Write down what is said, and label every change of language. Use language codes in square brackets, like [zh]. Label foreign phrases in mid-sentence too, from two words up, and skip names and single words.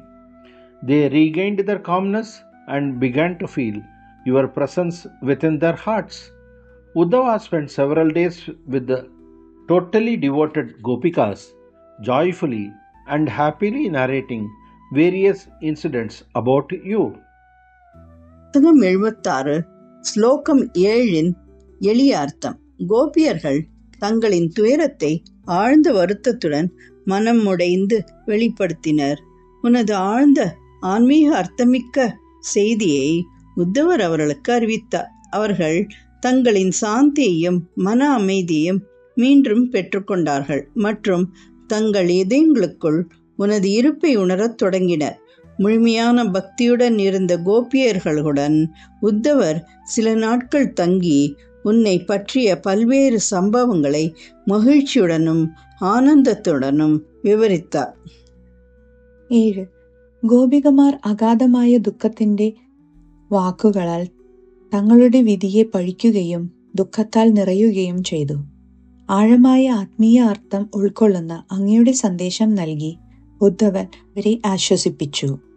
[en] They regained their calmness and began to feel your presence within their hearts. Uddhava spent several days with the totally devoted Gopikas, joyfully and happily narrating various incidents about you. [ta] புத்தகம் 76 ஸ்லோகம் 7 எளிய அர்த்தம். கோபியர்கள் தங்களின் துயரத்தை ஆழ்ந்த வருத்தத்துடன் மனம் உடைந்து வெளிப்படுத்தினர். உனது ஆழ்ந்த ஆன்மீக அர்த்தமிக்க செய்தியை உத்தவர் அவர்களுக்கு அறிவித்தார். அவர்கள் தங்களின் சாந்தியையும் மன அமைதியையும் மீண்டும் பெற்றுக்கொண்டார்கள் மற்றும் தங்கள் இதயங்களுக்குள் உனது இருப்பை உணரத் தொடங்கினர். முழுமையான பக்தியுடன் இருந்த கோபியர்களுடன் உத்தவர் சில நாட்கள் தங்கி உன்னை பற்றிய பல்வேறு சம்பவங்களை மகிழ்ச்சியுடனும் ஆனந்தத்துடனும் விவரித்தார். [ml] 7. ഗോപികമാർ അഗാധമായ ദുഃഖത്തിന്റെ വാക്കുകളാൽ തങ്ങളുടെ വിധിയെ പഴിക്കുകയും ദുഃഖത്താൽ നിറയുകയും ചെയ്തു. ആഴമായ ആത്മീയ അർത്ഥം ഉൾക്കൊള്ളുന്ന അങ്ങയുടെ സന്ദേശം നൽകി ഉദ്ധവൻ അവരെ ആശ്വസിപ്പിച്ചു.